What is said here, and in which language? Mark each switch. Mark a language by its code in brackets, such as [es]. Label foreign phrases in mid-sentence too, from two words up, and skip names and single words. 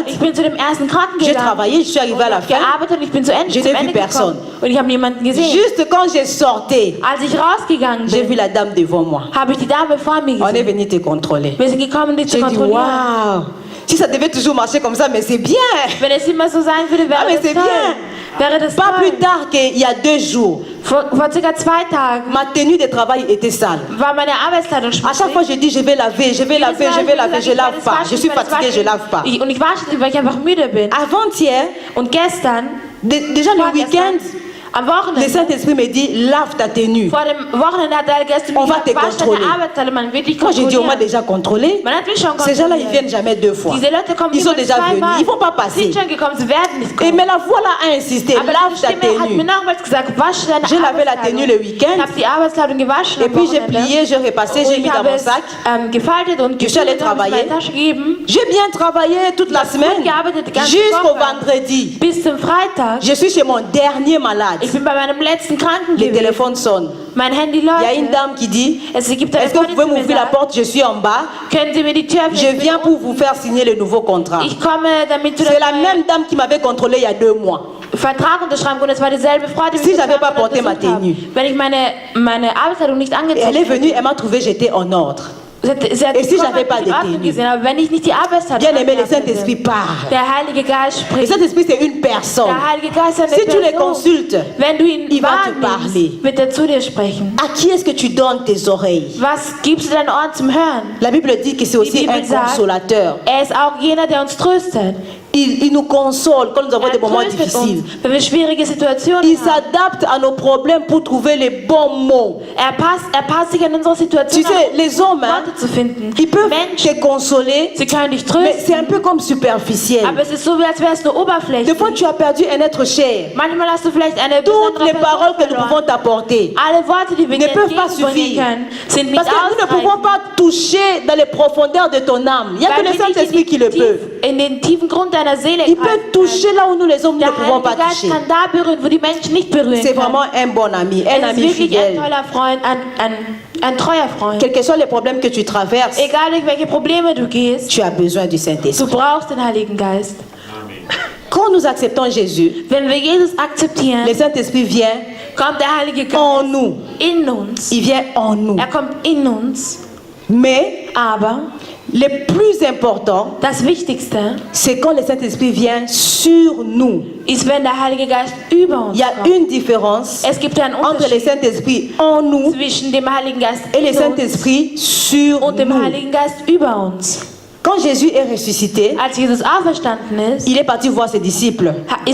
[fr] J'ai travaillé, je suis arrivée à la fin. Je n'ai vu personne. Juste quand j'ai sorti, j'ai vu la dame devant moi. On est venu te contrôler. J'ai dit, waouh! Si ça devait toujours marcher comme ça, mais c'est bien. [de] Wenn es immer so sein würde, wäre [fr] Ah, mais [de] das [fr] c'est [de] toll. [fr] bien. [de] Wäre das [fr] Pas plus [de] toll. [fr] tard qu'il y a 2 jours, [de] Vor circa 2 Tagen [fr] ma tenue de travail était sale. [de] war meine Arbeitskleidung [fr] À chaque fois, je dis, je vais laver, je vais laver, je vais laver, je lave pas. Je suis fatiguée, je lave pas. [de] Und ich wasche nicht, weil ich einfach müde bin. [fr] Avant-hier, [de] Und gestern, [fr] déjà le week-end, [de] am [fr] le [de] Wochenende, [fr] Saint-Esprit me dit, lave ta tenue. [de] vor dem Wochenende hat der Heilige Geist [fr] On [de] mir [fr] va te [de] gesagt, wasch [fr] contrôler. [de] deine Arbeitskleidung, man wird dich [fr] Moi, j'ai dit, on m'a [de] kontrollieren. [fr] déjà contrôlé. [de] Man hat mich schon [fr] Ces gens-là, ils [de] kontrolliert. [fr] viennent jamais 2 fois. [de] Diese Leute kommen [fr] Ils sont [de] niemals [fr] déjà venus. [de] zweimal. [fr] Ils vont pas [de] Sie [fr] passer. [de] sind schon gekommen, sie werden nicht [fr] Et [de] kommen. [fr] mais la voix là a insisté, [de] Aber [fr] lave [de] die [fr] ta [de] Stimme hat mir [fr] tenue. [de] nochmals gesagt, wasch deine [fr] J'ai lavé la [de] Arbeitskleidung. [fr] tenue le week-end. [de] Ich habe die Arbeitskleidung gewaschen [fr] Et [de] am [fr] puis j'ai [de] Wochenende. [fr] plié, j'ai repassé, [de] Und [fr] j'ai mis [de] ich [fr] dans [de] habe [fr] mon [de] es [fr] sac. [de] gefaltet und [fr] Je suis allée [de] gefüllt und habe es in [fr] travailler. [de] meine Tasche gegeben. [fr] J'ai bien travaillé toute la semaine [de] gearbeitet, die ganze [fr] jusqu'au [de] Woche. [fr] vendredi. [de] Bis zum Freitag. [fr] Je suis chez mon dernier malade. [de] Ich bin bei meinem letzten Kranken [fr] Le [de] gewesen. [fr] téléphone sonne. [de] Mein Handy [fr] Il y a une [de] läutet. [fr] dame qui dit, [de] Es gibt eine [fr] est-ce que vous [de] Freundin, [fr] pouvez [de] die mir [fr] m'ouvrir la [de] sagt, [fr] porte, je suis en bas. [de] können Sie mir die Tür öffnen? [fr] Je [de] Ich bin [fr] viens pour [de] unten. [fr] vous faire signer le nouveau contrat. [de] Ich komme, damit du [fr] C'est [de] den [fr] la même dame qui m'avait contrôlé il y a 2 mois. [de] Vertrag unterschreiben und es war dieselbe Frau, die [fr] Si [de] mich [fr] j'avais [de] vor [fr] pas [de] 2 Monaten [fr] porté ma [de] besucht hat. [fr] tenue. [de] Wenn ich meine Arbeitskleidung nicht [fr] Et elle est [de] angezogen [fr] venue, [de] hätte. [fr] elle m'a trouvé, j'étais en ordre. [de] Sie hat [fr] Et si [de] gekommen, [fr] j'avais [de] hat [fr] pas [de] mich [fr] de [de] in Ordnung [fr] tenue? [de] gesehen, aber wenn ich nicht die Arbeitskleidung [fr] Bien aimé, le [de] angehabt hätte, [fr] Saint-Esprit parle. [de] der Heilige Geist [fr] Le [de] spricht. [fr] Saint-Esprit, c'est une personne. [de] Der Heilige Geist ist eine [fr] Si tu le [de] Person. [fr] consultes, [de] Wenn du ihn [fr] il va te parler. [de] wahrnimmst, wird er zu dir sprechen. [fr] à qui est-ce que tu donnes tes oreilles? [de] Was gibst du deinen Ohren zum Hören? [fr] La Bible dit que c'est aussi [de] Bibel [fr] un [de] sagt, [fr] consolateur. [de] Er ist auch jener, der uns tröstet. [fr] Il nous console quand nous avons [de] Er [fr] des moments [de] tröstet [fr] difficiles. [de] uns, wenn wir schwierige Situationen [fr] Il [de] haben. [fr] s'adapte à nos problèmes pour trouver les bons mots. [de] Er passt sich an unsere Situation [fr] Tu sais, les hommes, hein, [de] Worte zu finden. [fr] ils peuvent [de] Menschen, [fr] te consoler, [de] sie können dich [fr] mais c'est [de] trösten, [fr] un peu comme superficiel. [de] aber es ist so, wie als wäre es nur [fr] Des [de] Oberfläche. [fr] fois, tu as perdu un être cher. [de] Manchmal hast du vielleicht eine [fr] Toutes [de] besondere [fr] les [de] Person [fr] paroles que nous [de] verloren. [fr] pouvons t'apporter [de] Alle Worte, die wir [fr] ne [de] dir [fr] peuvent pas [de] entgegenbringen [fr] suffire. [de] können, sind nicht [fr] Parce que nous ne pouvons [de] ausreichend. [fr] pas toucher dans les profondeurs de ton âme. Il n'y a que [de] Weil [fr] le [de] wir nicht [fr] Saint-Esprit qui le peut. [de] in den tiefen Grund deiner Seele [fr] Il [de] greifen [fr] peut toucher là où nous les hommes ne [de] Der [fr] pouvons pas [de] Heilige Geist [fr] toucher. [de] kann da berühren, wo die Menschen nicht berühren [fr] C'est [de] können. [fr] vraiment un bon ami, un [de] Es ist [fr] ami [de] wirklich ein [fr] fidèle. [de] toller Freund, ein treuer Freund. [fr] Quels que soient les problèmes que tu traverses, [de] Egal durch welche Probleme du gehst, [fr] tu as besoin du [de] du [fr] Saint-Esprit. [de] brauchst den Heiligen Geist. [fr] Quand nous acceptons Jésus, [de] Wenn wir Jesus akzeptieren, [fr] le Saint-Esprit vient [de] kommt der Heilige Geist [fr] en nous. [de] in uns. [fr] Il vient en nous. [de] Er kommt in uns. [fr] Mais [de] Aber [fr] le plus important, [de] das Wichtigste [fr] c'est quand le Saint-Esprit vient sur nous. [de] ist, wenn der Heilige Geist über uns [fr] Il y a [de] kommt. [fr] une différence [de] Es gibt einen [fr] entre le [de] Unterschied [fr] Saint-Esprit en nous [de] zwischen dem Heiligen Geist [fr] et le [de] in uns [fr] Saint-Esprit sur [de] und dem [fr] nous. [de] Heiligen Geist über uns. [fr] Quand Jésus est ressuscité, [de] Als Jesus auferstanden ist, [fr] il est parti voir ses disciples [de] ist